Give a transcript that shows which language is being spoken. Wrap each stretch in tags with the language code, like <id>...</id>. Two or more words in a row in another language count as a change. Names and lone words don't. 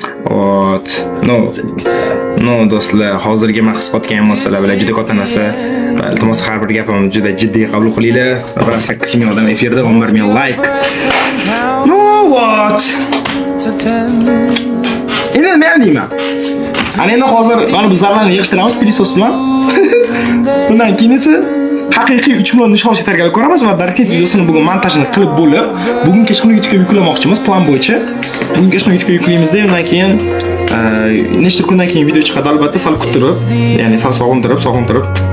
<uz>Вот. No do'stlar, hozirgi men his qotgan emotsiyalar bilan juda katta narsa. Iltimos har bir gapimni juda jiddiy qabul qilinglar. 8 ming odam efirda, 11 ming like.</uz> <en>No what?</en> <uz>Endi nima deyman? Ana endi hozir mana bizlarni yig'ishtiramiz pilisos bilan. Bundan keyin esa haqiqiy 3 million nishonchi tayyorgarlik ko'ramiz va darket videosini bugun montajini qilib bo'lib, bugun kechqurun YouTube'ga yuklamoqchimiz plan bo'yicha. Bugun kechqurun YouTube'ga yuklaymiz-da, undan keyin nechta kundan keyin video chiqadi albatta, sal kuttirib, ya'ni sal sog'intirib.</uz>